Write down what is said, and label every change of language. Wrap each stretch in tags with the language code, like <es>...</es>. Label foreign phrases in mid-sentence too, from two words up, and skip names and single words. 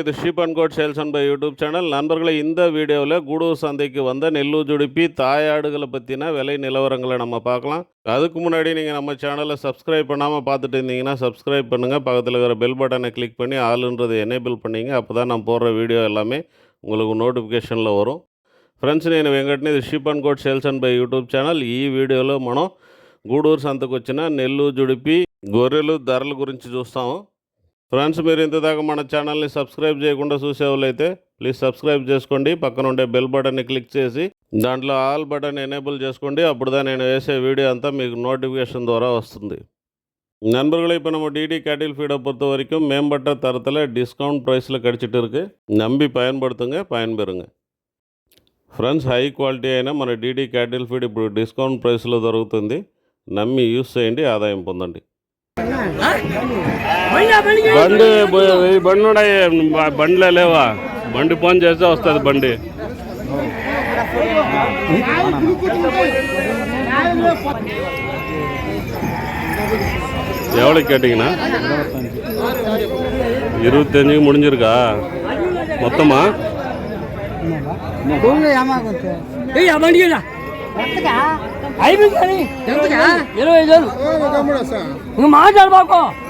<ta>இது ஷீப் அண்ட் கோட் சேல்ஸ் அண்ட் பை யூடியூப் சேனல். நண்பர்களை இந்த வீடியோவில் கூடூர் சந்தைக்கு வந்த நெல்லூர் ஜுடிப்பி தாயாடுகளை பற்றின விலை நிலவரங்களை நம்ம பார்க்கலாம். அதுக்கு முன்னாடி நீங்கள் நம்ம சேனலை சப்ஸ்கிரைப் பண்ணாமல் பார்த்துட்டு இருந்தீங்கன்னா சப்ஸ்கிரைப் பண்ணுங்கள். பக்கத்தில் இருக்கிற</ta> <en>bell button</en> <ta>கிளிக் பண்ணி ஆளுன்றது எனேபிள் பண்ணிங்க. அப்போ தான் நான் போடுற வீடியோ எல்லாமே உங்களுக்கு నోటిఫికేషన్లో வரும்.</ta> <te>ఫ్రెండ్స్, నేను వెంకట్ని. ఇది షీప్ అండ్ కోట్ సేల్స్ అండ్ బై యూట్యూబ్ ఛానల్. ఈ వీడియోలో మనం గూడూరు సంతకు వచ్చిన నెల్లూరు జుడిపి గొర్రెలు ధరల గురించి చూస్తాము. ఫ్రెండ్స్, మీరు ఇంతదాకా మన ఛానల్ని సబ్స్క్రైబ్ చేయకుండా చూసేవాళ్ళైతే</te> <en>please subscribe</en> <te>చేసుకోండి. పక్కన ఉండే</te> <en>bell button</en> <te>క్లిక్ చేసి దాంట్లో</te> <en>all button</en> <te>ఎనేబుల్ చేసుకోండి. అప్పుడుదా నేను వేసే வீடியோ అంతా మీకు நோட்டிஃபிகேஷன் ద్వారా வస్తుంది.</te> <ta>நண்பர்களை இப்போ நம்ம டிடி கேட்டில் ஃபீடை பொறுத்த வரைக்கும் மேம்பட்ட தரத்தில்</ta> <en>discount price</en> <ta>கிடச்சிட்டு இருக்குது. நம்பி பயன்படுத்துங்க, பயன்பெறுங்க.</ta> <te>ఫ్రెండ్స్,</te> <en>high quality</en> <te>అయినా మన డిడి క్యాటిల్ ఫీడ్ ఇప్పుడు</te> <en>discount price</en> <te>దొరుకుతుంది. నమ్మి యూస్ చేయండి, ఆదాయం పొందండి. బండి బండిలో లేవా? బండి ఫోన్ చేస్తే వస్తుంది బండి.</te> <ta>எவ்வளோ கேட்டிங்கண்ணா? 25 முடிஞ்சிருக்கா மொத்தமா?</ta> <te>మాట్లాడబాకు</te>